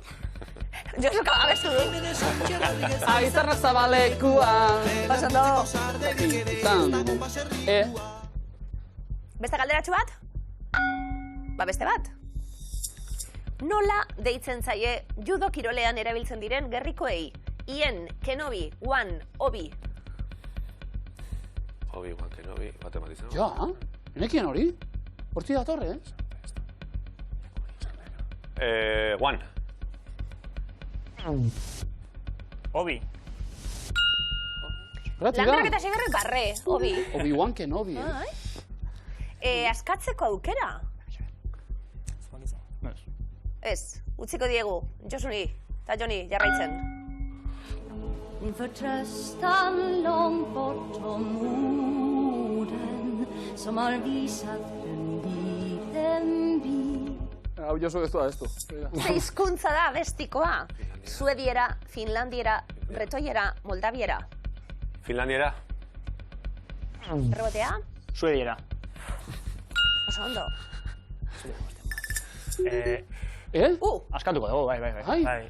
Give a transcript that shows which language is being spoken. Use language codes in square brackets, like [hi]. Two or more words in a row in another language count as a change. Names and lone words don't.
[eu] Josu kababezu du. Aizarra Zabalekua. Pasando. Beste galderatxu bat? Beste bat. Nola deitzen zaie judo kirolean erabiltzen diren gerrikoei? Ien, Kenobi, Wan, Obi. Obi, Wan, Kenobi, matematizan. Ja, nekien hori? Horti datorre, Wan. Obi. Landarak eta segerrek garre, Obi. Obi-Wan Kenobi, Askatzeko aukera? Ez, utziko diegu, Josuni eta Joni jarraitzen. [sv] Din förtröstan långt bortom orden som har visat en liten by. [eu] Hau Josu ez da, ez du. Ze hizkuntza da bestikoa? Suediera, finlandiera, bretoiera, moldaviera. Finlandiera. Rebotea? Suediera. Oso ondo. Askatuko dugu, bai.